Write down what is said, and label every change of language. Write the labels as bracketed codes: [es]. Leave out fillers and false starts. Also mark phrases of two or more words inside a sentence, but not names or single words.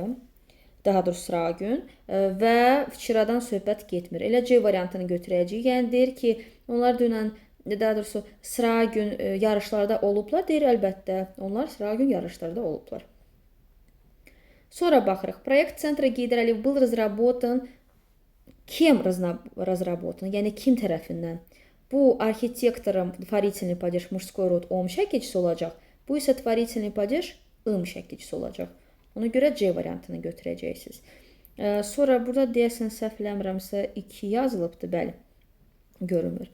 [az] Daha doğrusu sırağa gün və vçiradan söhbət getmir. Elə C variantını götürəcəyik. Yəni deyir ki, onlar dünən, daha doğrusu sırağa gün yarışlarda olublar. Deyir, əlbəttə, onlar sırağa gün yarışlarda olublar. Sonra baxırıq. [ru] Проект Центра Гейдралиев был разработан. [az] Kim разработан? Yəni kim tərəfindən? Bu arxitektorun [ru] tворительный падеж мужской род ом [az] şəkilçisi olacaq. Bu isə [ru] tворительный падеж [az] ım şəkilçisi olacaq. Ona görə C variantını götürəcəksiniz. Sonra burada deyəsən səhvləmirəmsə 2 yazılıbdır, bəli. Görünmür.